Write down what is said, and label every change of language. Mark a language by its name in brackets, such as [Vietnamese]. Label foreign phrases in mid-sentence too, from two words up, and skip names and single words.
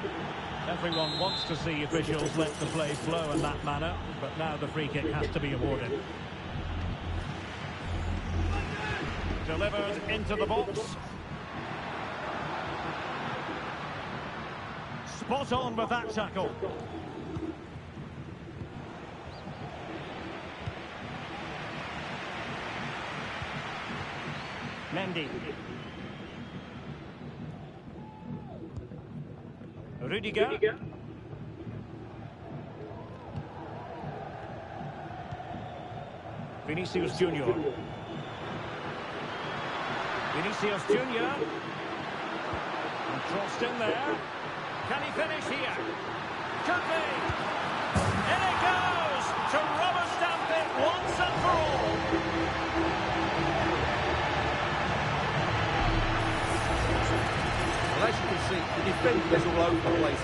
[English] Everyone wants to see officials let the play flow in that manner, but now the free kick has to be awarded. Delivered into the box. Spot on with that tackle. Mendy. Rudiger. Vinicius Junior. Vinicius Junior. And crossed in there. Can he finish here? Could be. In it goes to rubber stamp it once and for all. Well, as you can see, the defending is all over the place.